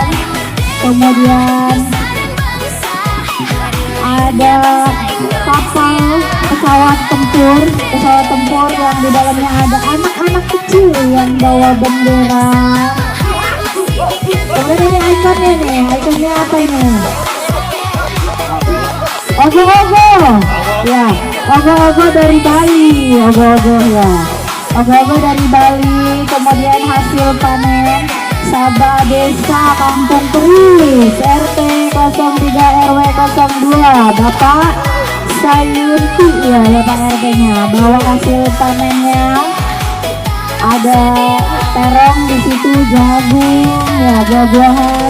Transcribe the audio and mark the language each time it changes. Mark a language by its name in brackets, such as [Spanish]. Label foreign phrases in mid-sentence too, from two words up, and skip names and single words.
[Indonesian] Kemudian ada kapal pesawat tempur yang di dalamnya ada anak-anak kecil yang bawa bendera. Kemudian ini ikonnya apa ini? Ogo-ogo, ya, ogo-ogo dari Bali, ogo-ogo, ya, ogo-ogo dari Bali. Kemudian hasil panen Sabah Desa Kampung Keris RT 03 RW 02 Bapak Sayunti, ya, Bapak RT-nya bawa hasil panennya. Ada terong di situ, jagung, ya, buah-buahan.